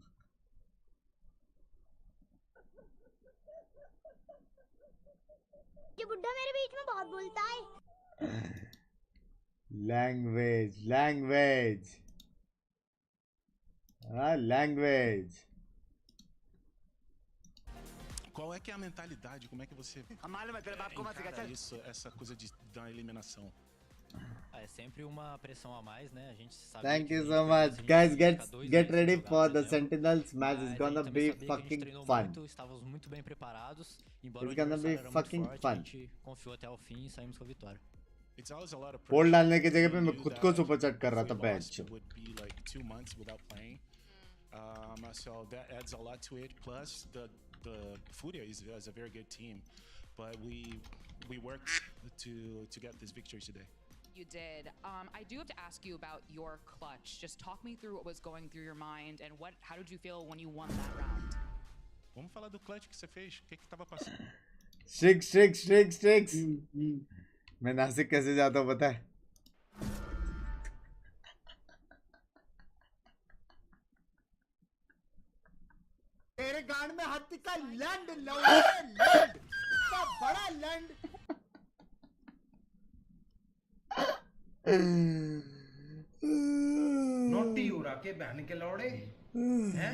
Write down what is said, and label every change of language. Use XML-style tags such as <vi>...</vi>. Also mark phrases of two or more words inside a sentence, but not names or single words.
<hi>ये बुड्ढा मेरे बीच में बहुत बोलता है।</hi> <en>language, language.</en> <pt>Qual é que é a mentalidade? Como é que você encara isso, essa coisa da eliminação? É sempre uma pressão a mais, né? A gente sabe.</pt> <en>Thank you so much, guys. Get ready for the Sentinels match. It's gonna be fucking fun.</en> <pt>Estávamos muito bem preparados.</pt> <en>It's gonna be fucking fun.</en> <pt>A gente confiou até o fim e saímos com a vitória.</pt> <hi>पोल डालने की जगह पे मैं खुद को सुपर चैट कर रहा था बैच।</hi> <en>So that adds a lot to it. Plus the FURIA is a very good team, but we worked to get this victory today. You did. I do have to ask you about your clutch. Just talk me through what was going through your mind and how did you feel when you won that round?</en> <pt>Vamos falar do clutch que você fez. O que tava passando? Strix.</pt> <hi>मैं नासिक कैसे जाता हूँ पता है? तेरे गांड में हाथी का लैंड, बड़ा लैंड। नोटी उड़ा के बहन के लौड़े हैं?</hi>